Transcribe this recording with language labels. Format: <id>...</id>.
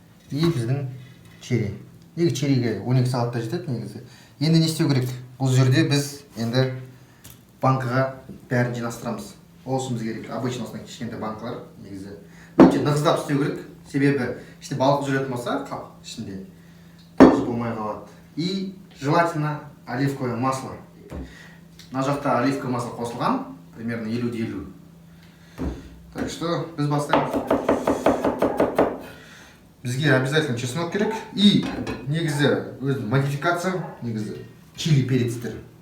<kk>И біздің черри. Неге черриге 12 сағатта жетеді негізі. Енді не істеу керек? Бұл жерде біз енді банкаға бәрін жинастырамыз. Олшымыз керек. Обычно осындай кішкентай банкалар негізі. Өте нығыздап істеу керек. Себебі іште балық жүретін болса, ішінде тоже болмай қалады.</kk> <ru>И желательно оливковое масло.</ru> <kk>Мына жақта оливковое масло қосылған, примерно 50-50.</kk> <ru>Так что</ru> <kk>біз бастаймыз. Бізге</kk> <ru>обязательно чеснок</ru> <kk>керек. И негізі өзінің модификация, негізі чили перецтер.</kk>